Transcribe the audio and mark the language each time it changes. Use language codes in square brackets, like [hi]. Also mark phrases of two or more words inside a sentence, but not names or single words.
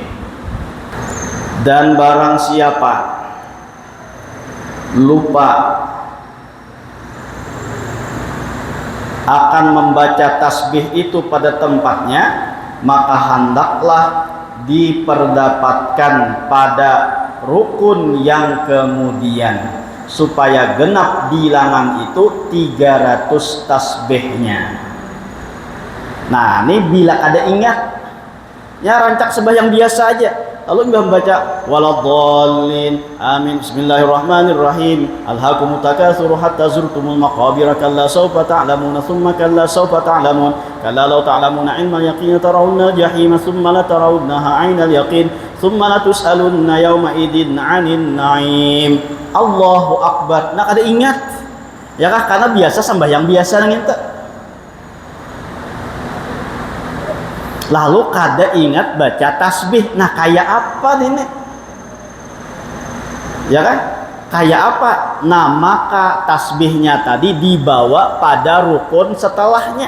[id] Dan barang siapa lupa akan membaca tasbih itu pada tempatnya, maka hendaklah diperdapatkan pada rukun yang kemudian, supaya genap bilangan itu 300 tasbihnya. [bjn] Nah, ini bila ada ingat, ya rancak sembahyang biasa aja, lalu membaca [ar] ولا الضالين، آمين، بسم الله الرحمن الرحيم، ألهاكم التكاثر حتى زرتم المقابر، كلا سوف تعلمون ثم كلا سوف تعلمون، كلا لو تعلمون علم اليقين لترون الجحيم ثم لترونها عين اليقين ثم لتسألن يومئذ عن النعيم. الله أكبر. [bjn] Nah, ada ingat ya kah, karena biasa sembahyang biasa nang ente. Lalu kada ingat baca tasbih. Nah, kayak apa ini? Ya kan? Kayak apa? [id] Nah, maka tasbihnya tadi dibawa pada rukun setelahnya.